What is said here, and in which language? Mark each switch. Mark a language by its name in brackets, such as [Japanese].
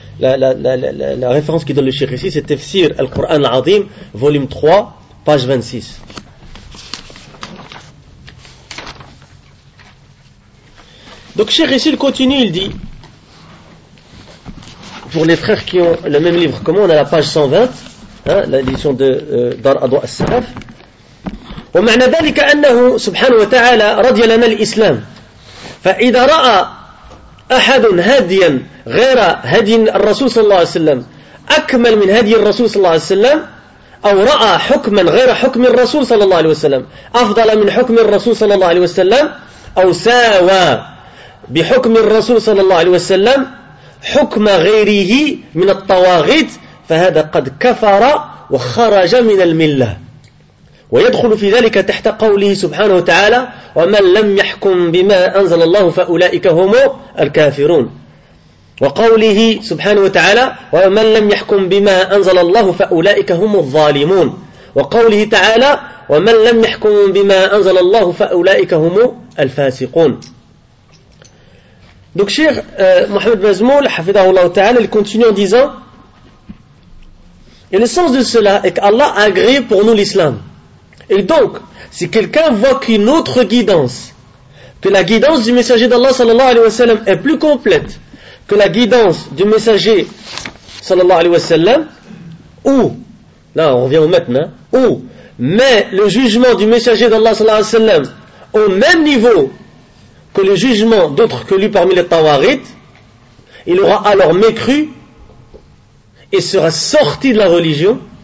[French] La référence qui donne le Cheikh ici, c'est Tafsir al-Qur'an al-Azim, volume 3, page 26. Donc, Cheikh ici, il continue, il dit, pour les frères qui ont le même livre que moi, on a la page 120, hein, l'édition de Dar Adwa al-Salaf. [Arabic] ومعنى ذلك أنه سبحانه وتعالى رضي لنا الإسلام فإذا رأى أحد هاديا غير هدي الرسول صلى الله عليه وسلم أكمل من هدي الرسول صلى الله عليه وسلم أو رأى حكما غير حكم الرسول صلى الله عليه وسلم أفضل من حكم الرسول صلى الله عليه وسلم أو ساوى بحكم الرسول صلى الله عليه وسلم حكم غيره من الطواغيت فهذا قد كفر وخرج من الملة ويدخل في ذلك تحت قوله سبحانه وتعالى ومن لم يحكم بما أنزل الله فأولئك هم الكافرون وقوله سبحانه وتعالى ومن لم يحكم بما أنزل الله فأولئك هم الظالمون وقوله تعالى ومن لم يحكم بما أنزل الله فأولئك هم الفاسقون. [French] Donc Cheikh Mohamed Mazmoul, [Arabic] حفظه الله تعالى, [French] il continue en disant, et le sens de cela est qu'Allah a agréé pour nous l'islam. Et donc, si quelqu'un voit qu'une autre guidance, que la guidance du messager d'Allah sallallahu alayhi wa sallam est plus complète que la guidance du messager sallallahu alayhi wa sallam, ou, là on revient au maître, hein, ou met le jugement du messager d'Allah sallallahu alayhi wa sallam au même niveau que le jugement d'autres que lui parmi les tawarites, il aura alors mécru et sera sorti de la religion.